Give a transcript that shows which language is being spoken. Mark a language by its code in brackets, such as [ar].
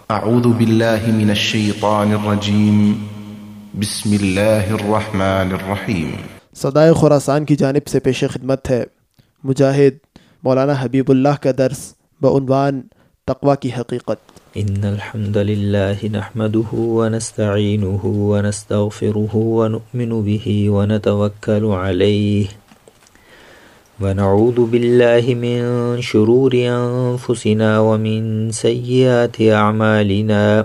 [ar] أعوذ بالله من الشيطان الرجيم. بسم الله الرحمن الرحيم. [ur] صدائے خراسان کی جانب سے پیش خدمت ہے مجاہد مولانا حبیب اللہ کا درس بعنوان تقوی کی حقیقت. [ar] ان الحمد للہ نحمده ونستعینه ونستغفره ونؤمن به ونتوکل علیہ ونعوذ باللہ من شرور انفسنا ومن سیئات اعمالنا